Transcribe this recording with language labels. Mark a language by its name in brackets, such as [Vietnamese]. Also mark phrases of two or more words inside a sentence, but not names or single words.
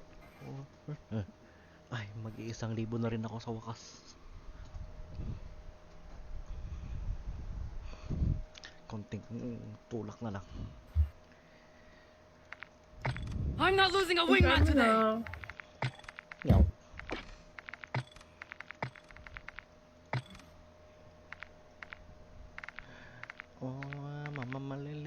[Filipino] Ay, mag-1,000 na rin ako sa wakas. Konting tulak na lang. [English] I'm not losing a Uy, wingman [Filipino] ano [English] today. [Filipino] na? Yaw. Oh, mama malele.